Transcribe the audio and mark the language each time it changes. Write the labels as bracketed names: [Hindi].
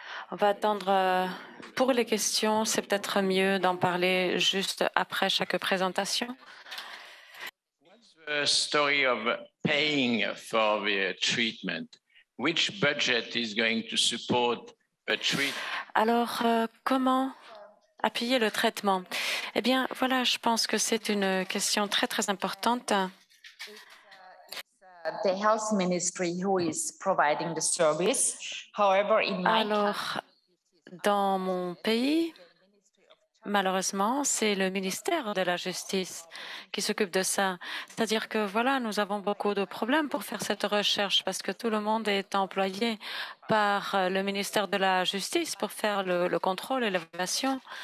[French] On va attendre pour les questions. C'est peut-être mieux d'en parler juste après chaque présentation. [English] What's the story of paying for the treatment? Which budget is going to support the treatment? [French] Alors, comment appuyer le traitement? Eh bien, voilà, je pense que c'est une question très, très importante. [English] The health ministry who is providing the service. However, in my [French] Alors, dans mon pays, Malheureusement, c'est le ministère de la Justice qui s'occupe de ça. C'est-à-dire que voilà, nous avons beaucoup de problèmes pour faire cette recherche parce que tout le monde est employé par le ministère de la Justice pour faire le contrôle et l'évaluation.